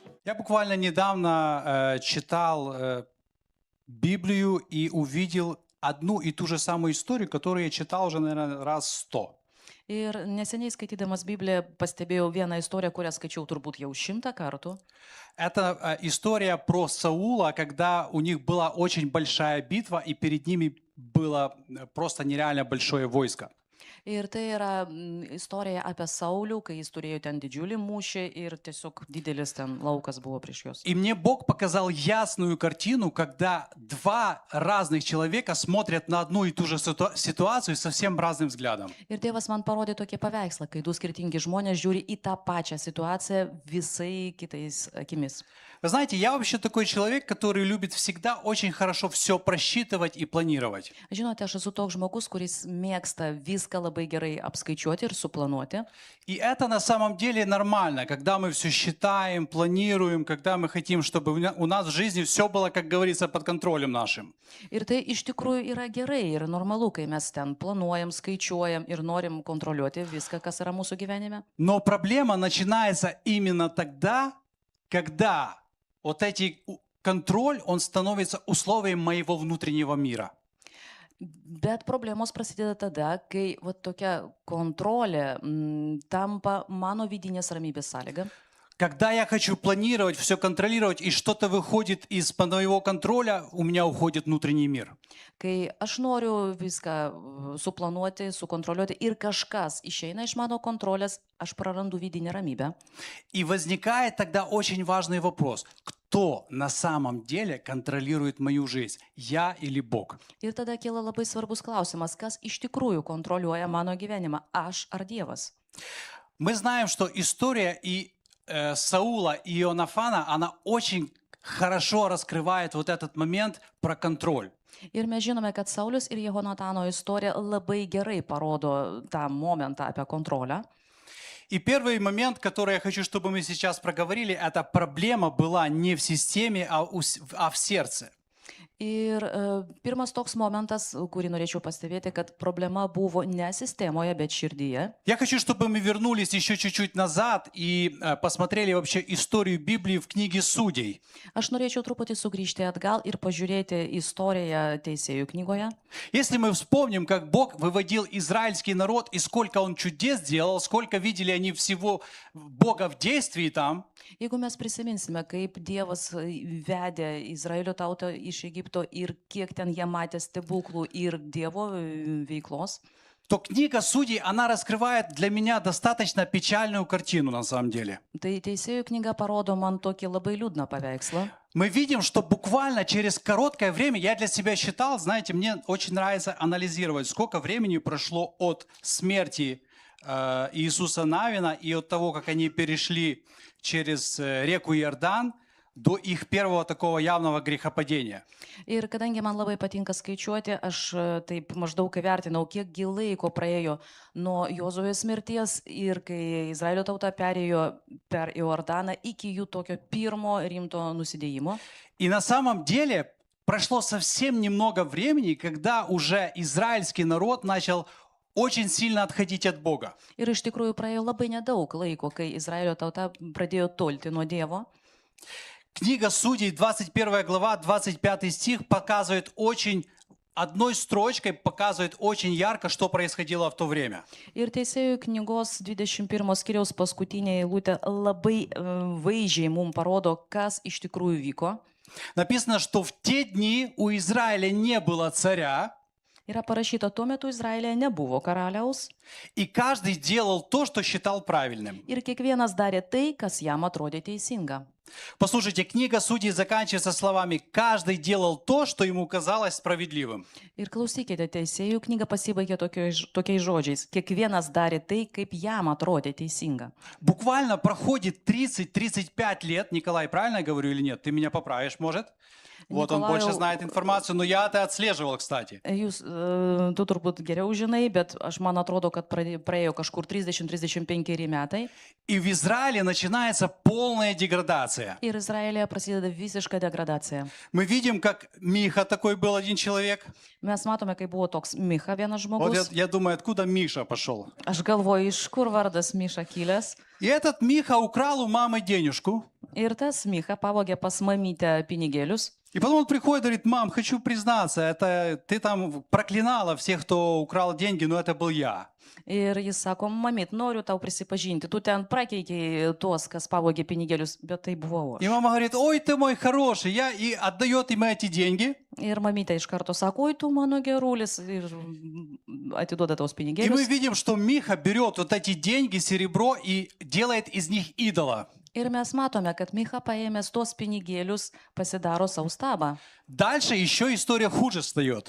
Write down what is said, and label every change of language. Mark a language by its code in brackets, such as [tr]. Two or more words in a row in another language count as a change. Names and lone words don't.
[ru] Я буквально недавно читал Библию и увидел одну и ту же самую историю, которую я читал уже, наверное, раз 100. [lt] Ir neseniai skaitydamas Bibliją pastebėjau vieną istoriją, kurią skaičiau turbūt jau 100 kartų. [ru] Это история про Саула, когда у них была очень большая битва, и перед ними было просто нереально большое войско. [lt] Ir tai yra istorija apie Saulių, kai jis turėjo ten didžiulį mūšį ir tiesiog didelis ten laukas buvo prieš juos. [ru] И мне Бог показал ясную картину, когда два разных человека смотрят на одну и ту же ситуацию совсем разным взглядом. [lt] Ir Dievas man parodė tokį paveikslą, kai du skirtingi žmonės žiūri į tą pačią situaciją visai kitais akimis. [ru] Вы знаете, я вообще такой человек, который любит всегда очень хорошо все просчитывать и планировать. [lt] Žinote, aš esu toks žmogus, kuris mėgsta viską labai gerai apskaičiuoti ir suplanuoti. [ru] И это на самом деле нормально, когда мы все считаем, планируем, когда мы хотим, чтобы у нас в жизни все было, как говорится, под контролем нашим. [lt] Ir tai iš tikrųjų yra gerai ir normalu, kai mes ten planuojam, skaičiuojam ir norim kontroliuoti viską, kas yra mūsų gyvenime. [ru] Но проблема начинается именно тогда, когда вот эти контроль, он становится условием моего внутреннего мира. [lt] Bet problemos prasideda tada, kai va, tokia kontrolė tampa mano vidinės ramybės sąlyga. [ru] Когда я хочу планировать, все контролировать, и что-то выходит из-под моего контроля, у меня уходит внутренний мир. [lt] Kai aš noriu viską suplanuoti, sukontroliuoti ir kažkas išeina iš mano kontrolės, aš prarandu vidinę ramybę. [ru] И возникает тогда очень важный вопрос. Кто на самом деле контролирует мою жизнь? Я или Бог? [lt] Ir tada kyla labai svarbus klausimas, kas iš tikrųjų kontroliuoja mano gyvenimą, aš ar Dievas. [ru] Мы знаем, что история и Саула и Иоанафана, она очень хорошо раскрывает вот этот момент про контроль. [lt] Ir mes žinome, kad Saulius ir Jehonatano istorija labai gerai parodo tą momentą apie kontrolę. [ru] И первый момент, который я хочу, чтобы мы сейчас проговорили, это проблема была не в системе, а в сердце. [lt] Ir pirmas toks momentas, kurį norėčiau pastebėti, kad problema buvo ne sistemoje, bet širdyje. [ru] Я хочу, чтобы мы вернулись еще чуть-чуть назад и посмотрели вообще историю Библии в книге Судей. [lt] Aš norėčiau truputį sugrįžti atgal ir pažiūrėti istoriją Teisėjų knygoje. [ru] Если мы вспомним, как Бог выводил израильский народ и сколько Он чудес делал, сколько видели они всего Бога в действии там. [lt] Jeigu mes prisiminsime, kaip Dievas vedė Izraelio tautą iš Egipto ir kiek ten jie matė stebuklų ir Dievo veiklos, [ru] то книга Судей, она раскрывает для меня достаточно печальную картину на самом деле. [lt] tai Teisėjų knyga parodo man tokį labai liūdną paveikslą. [ru] Мы видим, что буквально через короткое время, я для себя считал, знаете, мне очень нравится анализировать, сколько времени прошло от смерти Иисуса Навина и от того, как они перешли через реку Иордан, до их первого такого явного грехопадения. [lt] Ir kadangi man labai patinka skaičiuoti, aš taip maždaug įvertinau, kiek laiko praėjo nuo Jozuės mirties ir kai Izraelio tauta perėjo per Iordaną iki jų tokio pirmo rimto nusidėjimo. [ru] И на самом деле прошло совсем немного времени, когда уже израильский народ начал очень сильно отходить от Бога. [lt] Ir iš tikrųjų praėjo labai nedaug laiko, kai Izraelio tauta pradėjo tolti nuo Dievo. [ru] Книга Судей, 21 глава, 25 стих показывает очень, одной строчкой показывает очень ярко, что происходило в то время. [lt] Ir Teisėjų knygos 21 skyriaus paskutinė eilutė labai vaizdžiai mums parodo, kas iš tikrųjų vyko. [ru] Написано, что в те дни у Израиля не было царя. [lt] Yra parašyta, tuo metu Izraelyje nebuvo karaliaus. [ru] И каждый делал то, что считал правильным. [lt] Ir kiekvienas darė tai, kas jam atrodė teisinga. [ru] Послушайте, книга Судей заканчивается словами «каждый делал то, что ему казалось справедливым». [lt] Ir klausykite, Teisėjų knyga pasibaigė tokiais žodžiais. Kiekvienas darė tai, kaip jam atrodė teisinga. [ru] Буквально проходит 30-35 лет, Николай, правильно я говорю или нет? Ты меня поправишь, может? Вот он больше знает информацию, но я это отслеживал, кстати. [lt] Jūs, tu turbūt geriau žinai, bet aš man atrodo, kad praėjo kažkur 30-35 metai. [ru] И в Израиле начинается полная деградация. [lt] Ir Izraelyje prasideda visiška degradacija. [ru] Мы видим, как Миха такой был один человек. [lt] Mes matome, kai buvo toks Micha vienas [ru] Вот [lt] žmogus. [ru] я думаю, откуда Миша пошел. [lt] Aš galvoju, iš kur vardas Miša kilęs. [ru] И этот Миха украл у мамы денежку. [lt] Ir tas Micha pavogė pas mamytę pinigėlius. [ru] И потом он приходит и говорит: мам, хочу признаться, это ты там проклинала всех, кто украл деньги, но это был я. [lt] Ir jis sako, mamyt, noriu tau prisipažinti, tu ten prakeikiai tuos, kas pavogė pinigėlius, bet tai buvau [ru] И [lt] aš. [ru] мама говорит: ой, ты мой хороший, и отдает ему эти деньги. [lt] Ir mamytė iš karto sako, oi, tu mano gerulis, ir atiduoda tos [ru] И мы [lt] pinigėlius. [ru] видим, что Миха берет вот эти деньги, серебро и делает из них идола. [lt] Ir mes matome, kad Micha paėmęs tuos pinigėlius pasidaro savo stabą. [ru] Дальше еще история хуже встает.